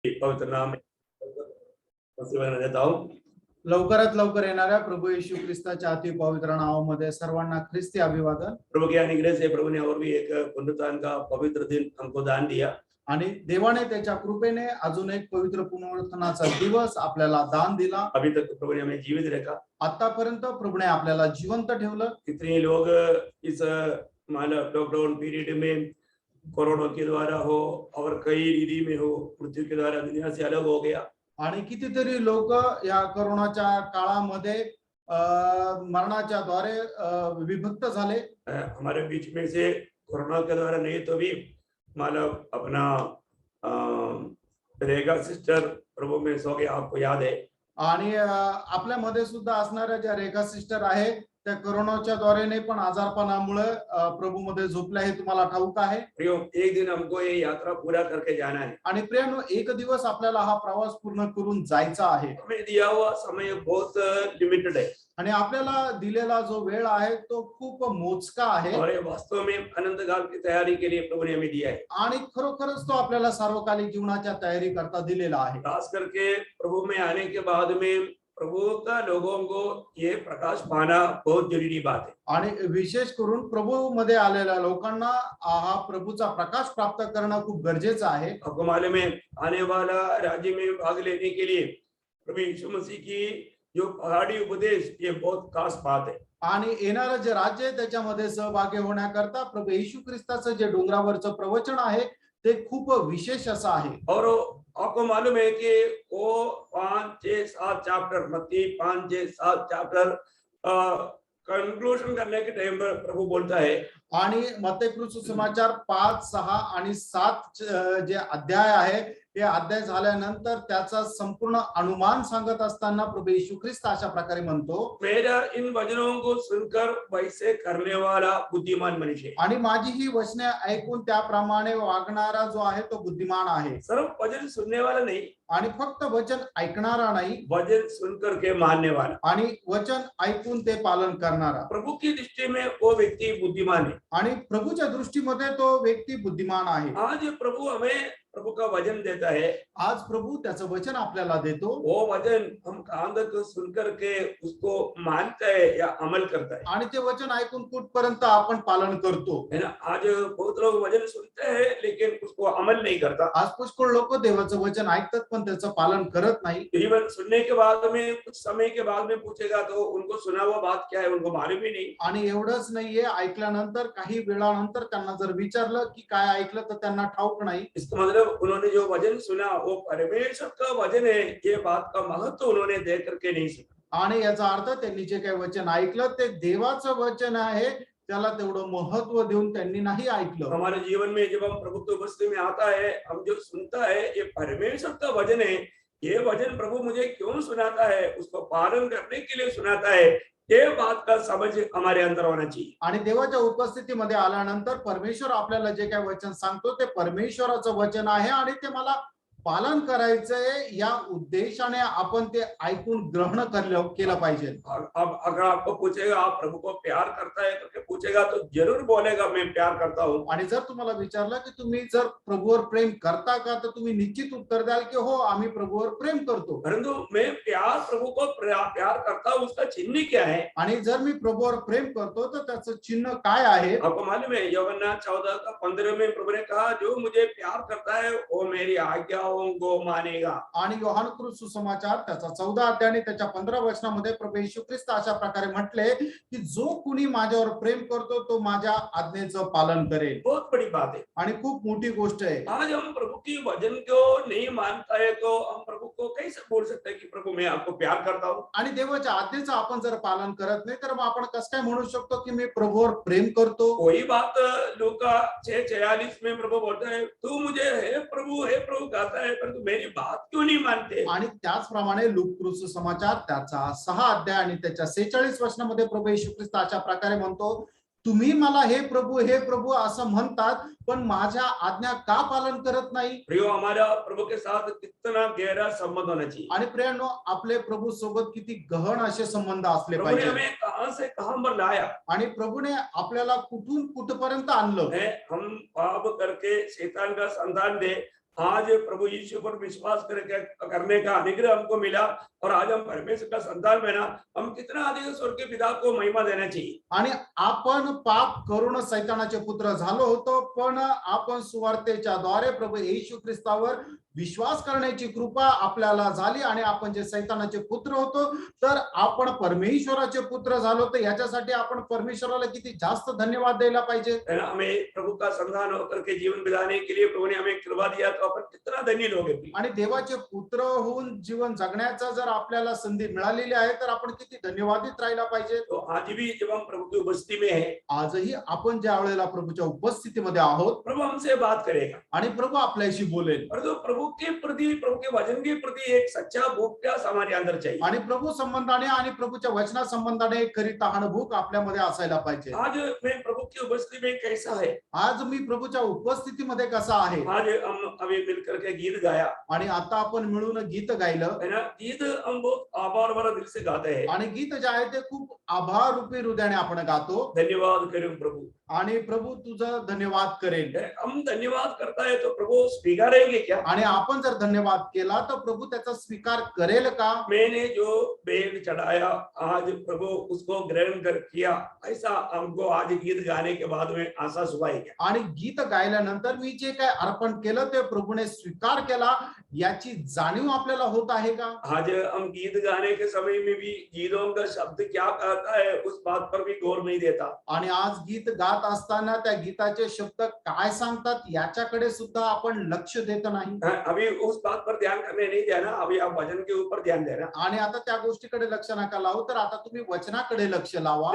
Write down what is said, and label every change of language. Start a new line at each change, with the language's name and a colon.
Hindi: पवित्र नाम में आशीर्वाद देता हूँ।
Marathi: लवकरात लवकर येणाऱ्या प्रभू येशू ख्रिस्ताच्या अति पवित्र नावामध्ये सर्वांना ख्रिस्ती अभिवादन।
Hindi: प्रभु के अनुग्रह से प्रभु ने और भी एक पुनरुत्थान का पवित्र दिन हमको दान दिया
Marathi: आणि देवाने त्याच्या कृपेने अजून एक पवित्र पुनरुत्थानाचा दिवस आपल्याला दान दिला।
Hindi: अभी तक प्रभु ने हमें जीवित रखा।
Marathi: आतापर्यंत प्रभूने आपल्याला जिवंत ठेवलं।
Hindi: कितने लोग इस लॉकडाउन पीरियड में कोरोना के द्वारा हो और कई रीति में हो मृत्यु के द्वारा दुनिया से अलग हो गया।
Marathi: आणि कितीतरी लोक या कोरोनाच्या काळामध्ये मरणाच्या द्वारे विभक्त झाले।
Hindi: हमारे बीच में से कोरोना के द्वारा नहीं तो भी मतलब अपना रेगा सिस्टर प्रभु में सो गया, आपको याद है।
Marathi: आणि आपल्यामध्ये सुद्धा असणाऱ्या ज्या रेखा सिस्टर आहे त्या कोरोनाच्या द्वारे नाही पण आजारपणामुळे प्रभु मध्ये झोपल्या हे तुम्हाला ठाऊक आहे।
Hindi: प्रियो, एक दिन हमको ये यात्रा पूरा करके जाना है।
Marathi: आणि प्रियानो, एक दिवस आपल्याला हा प्रवास पूर्ण करून जायचा आहे।
Hindi: हमें दिया हुआ समय बहुत लिमिटेड है
Marathi: आणि आपल्याला दिलेला जो वेळ आहे तो खूप मोजका आहे।
Hindi: और ये वास्तव में अनंत काल की तैयारी के लिए प्रभु ने हमें दिया है।
Marathi: आणि खरोखरच तो आपल्याला सार्वकालिक जीवनाच्या तयारी करता दिलेला आहे।
Hindi: खास करके प्रभु में आने के बाद में प्रभु का लोगों को ये प्रकाश पाना बहुत जरूरी बात है।
Marathi: आणि विशेष करून प्रभु मध्ये आलेल्या लोकांना हा प्रभूचा प्रकाश प्राप्त करणं खूप गरजेचं आहे।
Hindi: आपको मालूम है, आने वाला राज्य में भाग लेने के लिए प्रभु यीशु मसीह की जो पहाड़ी उपदेश ये बहुत खास बात है।
Marathi: आणि येणारं जे राज्य आहे त्याच्यामध्ये सहभागी होण्याकरता प्रभू येशू ख्रिस्ताचं जे डोंगरावरचं प्रवचन आहे ते खूप विशेष असं आहे।
Hindi: और आपको मालूम है कि वो 5, 6, 7 चैप्टर, मत्ती 5, 6, 7 चैप्टर कंक्लूजन करने के टाइम पर प्रभु बोलता है।
Marathi: आणि मत्तेय सुसमाचार 5, 6 आणि 7 जे अध्याय आहे हे अध्याय झाल्यानंतर त्याचा संपूर्ण अनुमान सांगत असताना प्रभू येशू ख्रिस्त अशा प्रकारे म्हणतो,
Hindi: मेरा इन वचनों को सुनकर वैसे करने वाला बुद्धिमान मनुष्य है।
Marathi: आणि माझी ही वचने ऐकून त्याप्रमाणे वागणारा जो आहे तो बुद्धिमान आहे।
Hindi: सिर्फ वचन सुनने वाला नहीं,
Marathi: आणि फक्त वचन ऐकणारा नाही,
Hindi: वचन सुनकर के मानने वाला,
Marathi: आणि वचन ऐकून ते पालन करणारा।
Hindi: प्रभु की दृष्टि में वो व्यक्ति बुद्धिमान है।
Marathi: आणि प्रभूच्या दृष्टीमध्ये तो व्यक्ती बुद्धिमान आहे।
Hindi: आज प्रभु हमें प्रभु का वचन देता है।
Marathi: आज प्रभु त्याचं वचन आपल्याला देतो।
Hindi: वो वचन हम कहां तक सुनकर के उसको मानता है या अमल करता है।
Marathi: आणि ते वचन ऐकून कुठपर्यंत आपण पालन करतो,
Hindi: है ना। आज बहुत लोग वचन सुनते हैं लेकिन उसको अमल नहीं करता।
Marathi: आज पुष्कळ लोक देवाचं वचन ऐकतात पण त्याचं पालन करत नाही।
Hindi: इवन सुनने के बाद में कुछ समय के बाद में पूछेगा तो उनको सुना हुआ बात क्या है उनको मालूम ही नहीं।
Marathi: आणि एवढंच नाहीये, ऐकल्यानंतर काही वेळानंतर त्यांना जर विचारलं की काय ऐकलं तर त्यांना ठाऊक नाही।
Hindi: इसका मतलब उन्होंने जो वचन सुना वो परमेश्वर का वचन है, ये बात का महत्व उन्होंने देख करके नहीं सुना।
Marathi: आणि याचा अर्थ त्यांनी जे काही वचन ऐकलं ते देवाचं वचन आहे, त्याला तेवढं महत्व देऊन त्यांनी नाही ऐकलं।
Hindi: हमारे जीवन में जब हम प्रभु की उपस्थिति में आता है, हम जो सुनता है ये परमेश्वर का वचन है, ये वचन प्रभु मुझे क्यों सुनाता है, उसको पालन करने के लिए सुनाता है, ये बात का समझ हमारे अंदर होना चाहिए।
Marathi: आणि देवाच्या उपस्थितीमध्ये आल्यानंतर परमेश्वर आपल्याला जे काही वचन सांगतो ते परमेश्वराचं वचन आहे आणि ते मला पालन करायचंय या उद्देशाने आपण ते ऐकून ग्रहण केलं पाहिजे।
Hindi: अब अगर आपको पूछेगा आप प्रभु को प्यार करता है करके पूछेगा तो जरूर बोलेगा मैं प्यार करता हूँ।
Marathi: आणि जर तुम्हाला विचारलं की तुम्ही जर प्रभूवर प्रेम करता का तर तुम्ही निश्चित उत्तर द्याल की हो, आम्ही प्रभूवर प्रेम करतो।
Hindi: परंतु मैं प्यार प्रभु को प्यार करता हूँ उसका चिन्ह क्या है।
Marathi: आणि जर मी प्रभूवर प्रेम करतो तर त्याचं चिन्ह काय आहे।
Hindi: आपको मालूम है यूहन्ना 14:15 में प्रभु ने कहा जो मुझे प्यार करता है वो मेरी आज्ञाओं को मानेगा।
Marathi: आणि यूहन्ना सुसमाचार त्याचा 14 अध्याय आणि त्याच्या 15 वचनामध्ये प्रभू येशू ख्रिस्त अशा प्रकारे म्हटले की जो कुणी माझ्यावर प्रेम करतो तो माझ्या आज्ञेचं पालन करेल।
Hindi: बहुत बड़ी बात है
Marathi: आणि खूप मोठी गोष्ट आहे।
Hindi: आज हम प्रभु की वचन को नहीं मानता है तो हम प्रभु को कैसे बोल सकते हैं कि प्रभु मैं आपको प्यार करता हूँ।
Marathi: आणि देवाच्या आज्ञेचं आपण जर पालन करत नाही तर मग आपण कसं काय म्हणू शकतो की मी प्रभूवर प्रेम करतो।
Hindi: कोई बात लूका 6:46 में प्रभु बोलता है तू मुझे हे प्रभु कहता है परंतु मेरी बात क्यों नहीं मानते।
Marathi: आणि त्याचप्रमाणे लूका सुसमाचार त्याचा 6 अध्याय आणि त्याच्या 46 वचनामध्ये प्रभू येशू ख्रिस्त अशा प्रकारे म्हणतो, तुम्ही मला हे प्रभु असं म्हणतात पण माझ्या आज्ञा का पालन करत नाही।
Hindi: प्रियो, हमारा प्रभु के साथ कितना गहरा संबंध होना चाहिए।
Marathi: आणि प्रियानो, आपले प्रभू सोबत किती गहन असे संबंध असले
Hindi: प्रभु ने
Marathi: पाहिजे।
Hindi: हमें कहां से कहां पर लाया
Marathi: आणि प्रभूने आपल्याला कुठून कुठपर्यंत आणलं।
Hindi: हम पाप करके शैतान का संतान थे, आज प्रभु यीशु पर विश्वास करने का अनुग्रह हमको मिला और आज हम परमेश्वर का संतान बना, हम कितना अधिक स्वर्ग के पिता को महिमा देना चाहिए।
Marathi: आणि आपण पाप करून सैतानाचे पुत्र झालो होतो, पण आपण सुवार्तेच्या द्वारे प्रभू येशू ख्रिस्तावर विश्वास करण्याची कृपा आपल्याला झाली आणि आपण जे सैतानाचे पुत्र होतो तर आपण परमेश्वराचे पुत्र झालो, तर याच्यासाठी आपण परमेश्वराला किती जास्त धन्यवाद द्यायला पाहिजे।
Hindi: है ना, हमें प्रभु का संतान होकर के जीवन बिताने के लिए प्रभु ने हमें कृपा दिया, तो अपन कितना धन्य लोग हैं।
Marathi: आणि देवाचे पुत्र होऊन जीवन जगण्याचा जर आपल्याला संधी मिळालेली आहे तर आपण किती धन्यवादित राहायला पाहिजे।
Hindi: तो आज भी जब हम प्रभु की उपस्थिति में है,
Marathi: आजही आपण ज्या वेळेला प्रभूच्या उपस्थितीमध्ये आहोत
Hindi: प्रभु हमसे बात करेगा
Marathi: आणि प्रभू आपल्याशी बोलेल
Hindi: और तो प्रभु के प्रति, प्रभु के वचन के प्रति एक सच्चा भूख प्यास हमारे अंदर चाहिए।
Marathi: आणि प्रभू संबंधाने आणि प्रभूच्या वचना संबंधाने एक खरी तहान भूक आपल्यामध्ये असायला पाहिजे।
Hindi: आज मैं प्रभु की उपस्थिति में कैसा है,
Marathi: आज मी प्रभूच्या उपस्थितीमध्ये कसा आहे।
Hindi: आज हम अभी मिलकर के गीत गाया,
Marathi: आणि आता आपण मिळून गीत गायलं
Hindi: है ना, गीत हम बहुत आभार भरा दिल से गाते हैं।
Marathi: आणि गीत जे आहे ते खूप आभार रूपी हृदयाने आपण गातो
Hindi: धन्यवाद करूं प्रभु,
Marathi: आणि प्रभू तुझं धन्यवाद करेल।
Hindi: हम धन्यवाद करता है तो प्रभु स्वीकारेंगे क्या?
Marathi: आणि आपण जर धन्यवाद केला तर प्रभू त्याचा स्वीकार करेल का।
Hindi: मैंने जो भेंट चढ़ाया आज प्रभु उसको ग्रहण कर किया, ऐसा हमको आज गीत गाने के बाद में आशा सुभाई क्या?
Marathi: आणि गीत गायल्यानंतर मी जे काय अर्पण केलं ते प्रभूने स्वीकार केला याची जाणीव आपल्याला होत आहे का।
Hindi: आज हम गीत गाने के समय में भी गीतों का शब्द क्या कहता है उस बात पर भी गौर नहीं देता।
Marathi: आणि आज गीत गात असताना त्या गीताचे शब्द काय सांगतात याच्याकडे सुद्धा आपण लक्ष देत नाही।
Hindi: अभी उस बात पर ध्यान करने नहीं देना, अभी आप वचन के ऊपर ध्यान देना।
Marathi: आणि आता त्या गोष्टीकडे लक्ष नका लावू, तर आता तुम्ही वचनाकडे लक्ष लावा।